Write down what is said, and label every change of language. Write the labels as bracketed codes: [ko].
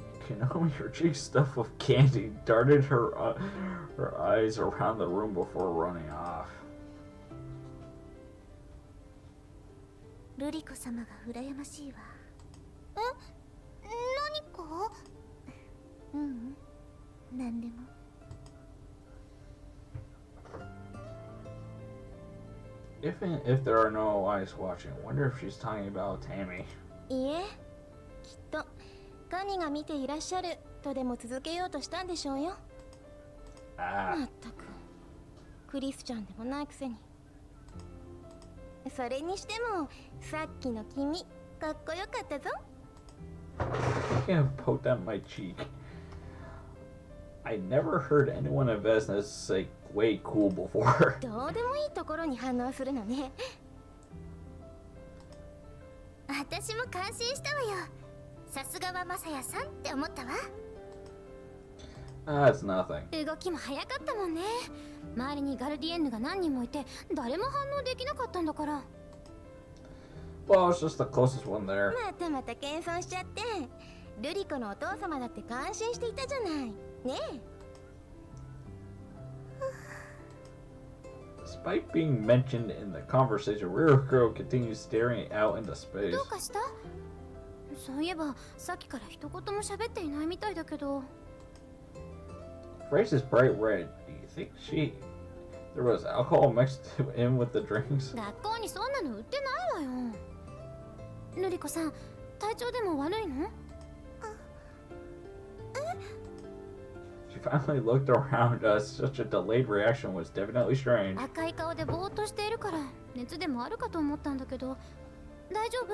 [en] Kanomi, her cheeks stuffed with candy, darted her eyes around the room before running off. [ja] ルリコ様が羨ましいわ。え、何か？ううん、何でも。 [en] If there are no eyes watching, I wonder if she's talking about Tammy. [ja] いえ、きっと神が見ていらっしゃるとでも続けようとしたんでしょうよ。まったく、クリスチャンでもないくせに。それにしても、さっきの君、かっこよかったぞ。 [en] I poked at my cheek. I never heard anyone in business say way cool before. [ja] どうでもいいところに反応するのね。私も感心したわよ。さすがはマサヤさんって思ったわ。 [en] That's nothing. [ja] 動きも早かったもんね。周りにガルディエンヌが何人もいて、誰も反応できなかったんだから。 [en] Well, it's just the closest one there. [ja] またまた謙遜しちゃって。ルリコのお父様だって感心していたじゃないねえ。 [en] Despite being mentioned in the conversation, Ririko continues staring out into space. [ja] どうかした？そういえばさっきから一言も喋っていないみたいだけど。 [en] Face is bright red. Do you think there was alcohol mixed in with the drinks? [ja] 学校にそんなの売ってないわよ。ルリコさん、体調でも悪いの？ [en] She finally looked around us. Such a delayed reaction was definitely strange. [ja] 赤い顔でぼーっとしているから熱でもあるかと思ったんだけど、大丈夫？